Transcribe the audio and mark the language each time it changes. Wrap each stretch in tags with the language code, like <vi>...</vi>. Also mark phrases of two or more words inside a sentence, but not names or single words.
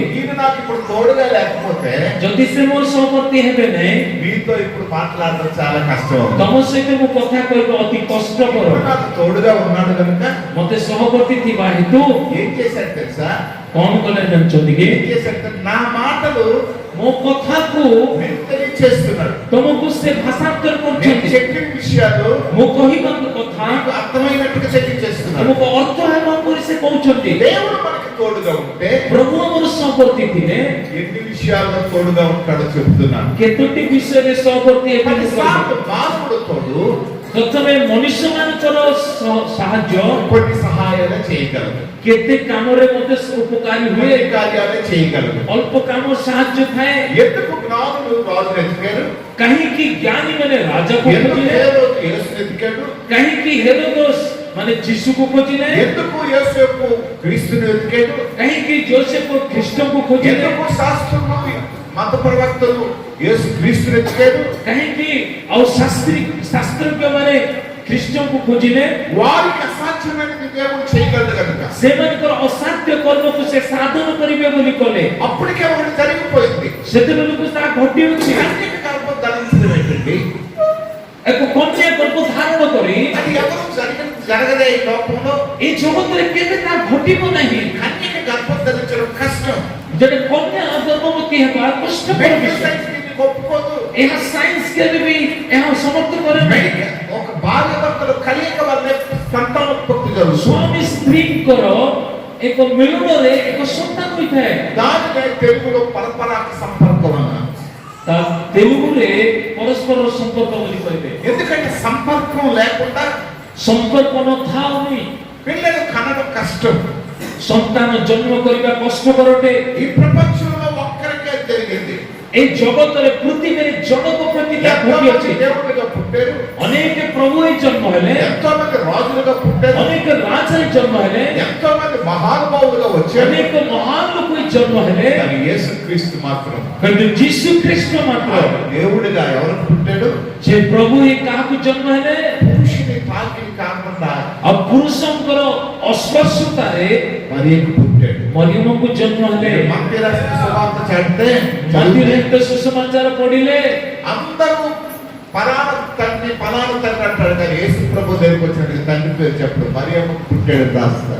<te>ఈయన నాకు ఇప్పుడు తోడుగా లేకపోతే</te> <or>ଯଦି ସେ ମୋର ସହବର୍ତ୍ତୀ ହେବେ ନାହିଁ,</or> <te>మీతో ఇప్పుడు మాట్లాడడం చాలా కష్టం.</te> <or>ତମ ସହିତ ମୁଁ କଥା କହିବା ଅତି କଷ୍ଟକର।</or> <te>ఇప్పుడు నాకు తోడుగా ఉన్నాడు కనుక</te> <or>ମତେ ସହବର୍ତ୍ତୀ ଥିବା ହେତୁ</or> <te>ఏం చేశాడు తెలుసా?</te> <or>କଣ କଲେ ଜାଣିଛନ୍ତି କି?</or> <te>ఏం చేశాడు? నా మాటలు</te> <or>ମୋ କଥାକୁ</or> <te>మీకు తెలియజేస్తున్నాడు.</te> <or>ତମକୁ ସେ ଭାଷାନ୍ତର</or> <te>నేను</te> <or>କରୁଛନ୍ତି।</or> <te>చెప్పిన విషయాలు</te> <or>ମୁଁ କହିବା କଥା</or> <te>మీకు అర్థమైనట్టుగా తెలియజేస్తున్నాడు.</te> <or>ତମକୁ ଅର୍ଥ ହେବା ପରି ସେ କହୁଛନ୍ତି।</or> <te>దేవుడు మనకి తోడుగా ఉంటే</te> <or>ପ୍ରଭୁ ଆମର ସହବର୍ତ୍ତୀ ଥିଲେ</or> <te>ఎన్ని విషయాల్లో తోడుగా ఉంటాడో చెప్తున్నాను.</te> <or>କେତୋଟି ବିଷୟରେ ସହବର୍ତ୍ତୀ ହେବେ ମୁଁ କହିବି।</or> <te>కొన్నిసార్లు మానవుడు తోడు,</te> <or>ପ୍ରଥମେ ମନୁଷ୍ୟମାନଙ୍କର ସାହାଯ୍ୟ</or> <te>కొన్ని సహాయాలు చేయగలదు,</te> <or>କେତେ କାମରେ ମଧ୍ୟ ଉପକାରୀ ହୁଏ,</or> <te>కొన్ని కార్యాలు చేయగలదు.</te> <or>ଅଳ୍ପ କାମ ସାହାଯ୍ୟ ଥାଏ.</or> <te>ఎందుకు జ్ఞానులు రాజును ఎతికారు?</te> <or>କାହିଁକି ଜ୍ଞାନୀ ମାନେ ରାଜାକୁ</or> <te>ఎందుకు</te> <or>ଖୋଜିଲେ,</or> <te>హేరోదు యేసును ఎతికాడు?</te> <or>କାହିଁକି ହେରୋଦୋସ ମାନେ ଯୀଶୁକୁ ଖୋଜିଲେ,</or> <te>ఎందుకు యోసేపు క్రీస్తుని వెతికాడు?</te> <or>କାହିଁକି ଯୋସେଫ ଖ୍ରୀଷ୍ଟଙ୍କୁ ଖୋଜିଲେ,</or> <te>ఎందుకు శాస్త్రులు మత ప్రవక్తలు యేసు క్రీస్తుని వెతికాడు?</te> <or>କାହିଁକି ଆଉ ଶାସ୍ତ୍ରଜ୍ଞ ମାନେ ଖ୍ରୀଷ୍ଟଙ୍କୁ ଖୋଜିଲେ,</or> <te>వారికి అసాధ్యమైనది దేవుడు చేయగలడు కనుక.</te> <or>ସେମାନଙ୍କର ଅସାଧ୍ୟ କର୍ମକୁ ସେ ସାଧନ କରିବେ ବୋଲି କଲେ.</or> <te>అప్పటికే ఒకటి జరిగిపోయింది.</te> <or>ସେତେବେଳକୁ ତାହା ଘଟିଅଛି.</or> <te>కన్యక గర్భం ధరించడం ఏంటండి?</te> <or>ଏକ କନ୍ୟା ଗର୍ଭ ଧାରଣ କରି</or> <te>అది ఎవరు జరగదే ఈ లోకంలో.</te> <or>ଏ ଜଗତରେ କେବେ ତାହା ଘଟିବ ନାହିଁ.</or> <te>కన్యక గర్భం ధరించడం కష్టం.</te> <or>ଜଣେ କନ୍ୟା ଗର୍ଭବତୀ ହେବା କଷ୍ଟକର</or> <te>మెడికల్</te> <or>ବିଷୟ.</or> <te>సైన్స్ దీన్ని ఒప్పుకోదు.</te> <or>ଏହା ସାଇନ୍ସ କେବେ ବି ଏହା ସମର୍ଥ କରେ ନାହିଁ.</or> <te>ఒక భార్య భర్తలు కలియక వల్లే సంతానోత్పత్తి జరుగుతుంది.</te> <or>ସ୍ୱାମୀ ସ୍ତ୍ରୀଙ୍କର ଏକ ମିଳନରେ ଏକ ସନ୍ତାନ ହୋଇଥାଏ.</or> <te>దానినే తెలుగులో పరపరాగ సంపర్కం అన్నారు.</te> <or>ତା ତେଲୁଗୁରେ ପରସ୍ପର ସମ୍ପର୍କ ବୋଲି କହିବେ.</or> <te>ఎందుకంటే సంపర్కం లేకుండా</te> <or>ସମ୍ପର୍କ ନଥାଉନି</or> <te>పిల్లలు కనడం కష్టం.</te> <or>ସନ୍ତାନ ଜନ୍ମ କରିବା କଷ୍ଟକର ଅଟେ.</or> <te>ఈ ప్రపంచంలో ఒక్కరికే జరిగింది.</te> <or>ଏ ଜଗତରେ ପୃଥିବୀରେ ଜଣକ ପ୍ରତି</or> <te>ఎంతో</te> <or>ଘଟିଅଛି.</or> <te>మంది దేవుడిగా పుట్టారు,</te> <or>ଅନେକ ପ୍ରଭୁ ହେଇ ଜନ୍ମ ହେଲେ,</or> <te>ఎంతో మంది రాజులుగా పుట్టారు,</te> <or>ଅନେକ ରାଜାରେ ଜନ୍ମ ହେଲେ,</or> <te>ఎంతో మంది మహానుభావులుగా వచ్చారు.</te> <or>ଅନେକ ମହାନ ଲୋକ ହେଇ ଜନ୍ମ ହେଲେ,</or> <te>కానీ యేసుక్రీస్తు మాత్రం</te> <or>କିନ୍ତୁ ଯୀଶୁ ଖ୍ରୀଷ୍ଟ ମାତ୍ର</or> <te>ఆయన దేవుడిగా ఎవరు పుట్టాడు?</te> <or>ସେ ପ୍ରଭୁ ହେଇ କାହାକୁ ଜନ୍ମ ହେଲେ,</or> <te>పురుషుని తాకిడి కాకుండా</te> <or>ଆଉ ପୁରୁଷଙ୍କର ଅସ୍ପର୍ଶତାରେ</or> <te>మరియకు పుట్టాడు.</te> <or>ମରିୟମକୁ ଜନ୍ମ ହେଲେ.</or> <te>మత్తయి రాసిన సువార్త చదివితే</te> <or>ମନ୍ଦିର ସୁସମାଚାର ପଢିଲେ</or> <te>అందరూ పలానా తండ్రి అంటాడు, కానీ యేసు ప్రభు దగ్గరికి వచ్చినట్టు తండ్రి పేరు చెప్పడు, మరియమ్మ పుట్టాడు రాస్తారు.</te>